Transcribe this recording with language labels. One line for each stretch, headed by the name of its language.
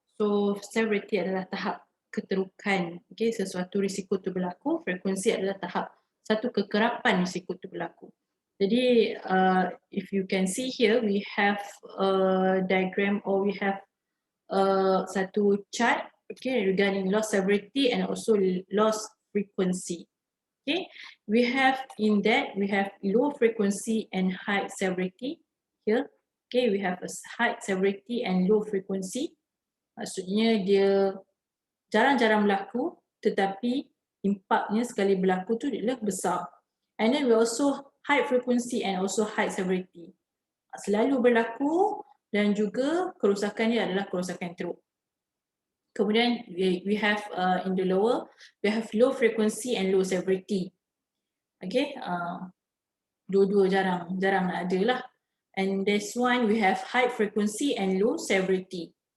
English: So severity
Malay: adalah tahap keterukan, okay, sesuatu risiko tu berlaku. Frekuensi adalah tahap satu kekerapan risiko tu berlaku.
English: Jadi if you can see here, we have a diagram or we have
Malay: satu chart,
English: okay, regarding loss severity and also loss frequency. Okay, we have in that, we have low frequency and high severity here. Okay, we have a high severity and low frequency.
Malay: Maksudnya dia jarang-jarang berlaku, tetapi impaknya sekali berlaku tu adalah besar.
English: And then we also high frequency and also high severity.
Malay: Selalu berlaku dan juga kerosakannya adalah kerosakan teruk. Kemudian
English: we have in the lower, we have low frequency and low severity.
Malay: Okay, dua-dua jarang ada lah.
English: And this one we have high frequency and low severity.